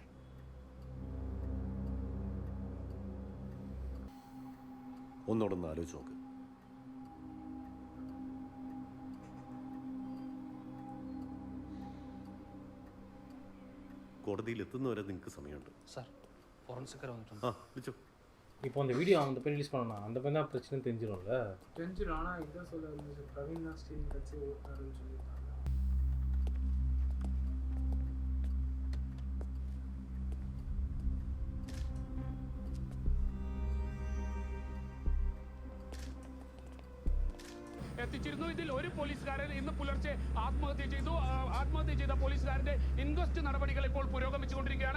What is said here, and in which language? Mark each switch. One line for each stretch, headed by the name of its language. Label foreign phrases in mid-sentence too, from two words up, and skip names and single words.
Malayalam: ഒന്നോടൊന്ന് ആലോചിച്ച് നോക്ക്. കോടതിയിൽ എത്തുന്നവരെ നിങ്ങൾക്ക് സമയമുണ്ട്.
Tamil: சார் ஃபோரன்சிக்கர் வந்துட்டோம்.
Malayalam: വിളിച്ചോ.
Tamil: இப்போ அந்த வீடியோ அந்த பையன் ரிலீஸ் பண்ணணும், அந்த பையன் தான் பிரச்சனை தெரிஞ்சிடும்ல. தெரிஞ்சிடும். ஆனால் இதுதான் சொல்ல இருந்துச்சு, பிரவீன் தான் ஸ்டீரிங் வச்சு ஓட்டாருன்னு சொல்லியிருக்காங்க.
Malayalam: എത്തിച്ചിരുന്നു. ഇതിൽ ഒരു പോലീസുകാരൻ ഇന്ന് പുലർച്ചെ ആത്മഹത്യ ചെയ്തു. ആത്മഹത്യ ചെയ്ത പോലീസുകാരന്റെ ഇൻക്വസ്റ്റ് നടപടികൾ ഇപ്പോൾ പുരോഗമിച്ചുകൊണ്ടിരിക്കുകയാണ്.